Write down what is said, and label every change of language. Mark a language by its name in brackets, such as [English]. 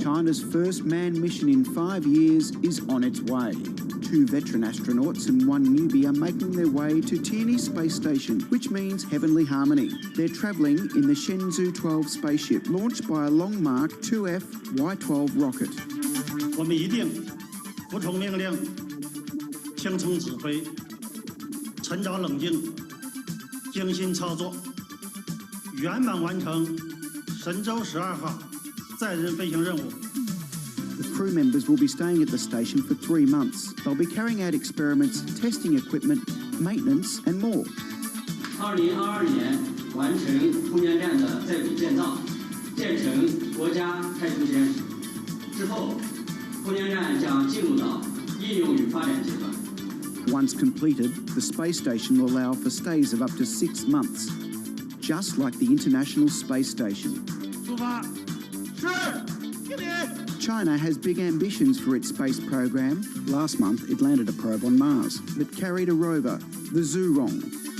[English] China's first manned mission in 5 years is on its way. 2 veteran astronauts and 1 newbie are making their way to Tianyi Space Station, which means heavenly harmony. They're travelling in the Shenzhou 12 spaceship, launched by a Long Mark 2F Y12 rocket. [Chinese] 我们一定服从命令，听从指挥，沉着冷静，精心操作，圆满完成神舟12号载人飞行任务。 [English] The crew members will be staying at the station for 3 months. They'll be carrying out experiments, testing equipment, maintenance and more. [Chinese] 2022年完成空间站的在轨建造，建成国家太空实验室。之后，空间站将进入到应用与发展阶段。 [English] Once completed, the space station will allow for stays of up to 6 months, just like the International Space Station. China has big ambitions for its space program. Last month, it landed a probe on Mars that carried a rover, the Zhurong.